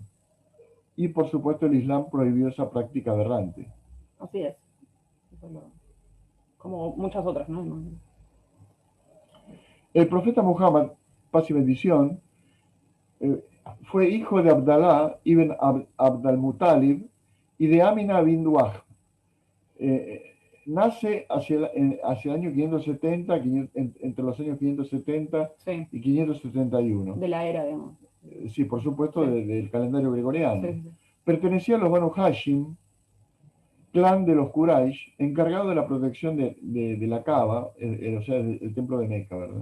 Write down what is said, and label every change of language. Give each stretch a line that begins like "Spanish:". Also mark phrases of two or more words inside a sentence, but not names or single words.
Spanish: Y por supuesto el Islam prohibió esa práctica aberrante. Así es. Como muchas otras, ¿no? El profeta Muhammad, paz y bendición, fue hijo de Abdalá ibn Abd al-Muttalib y de Amina bint Wahb. Nace hacia el año 570, entre los años 570 sí. y 571. De la era, digamos. Sí, por supuesto, sí. del calendario gregoriano. Sí, sí. Pertenecía a los Banu Hashim, clan de los Quraysh, encargado de la protección de la Kaaba, o sea, el templo de Meca, ¿verdad?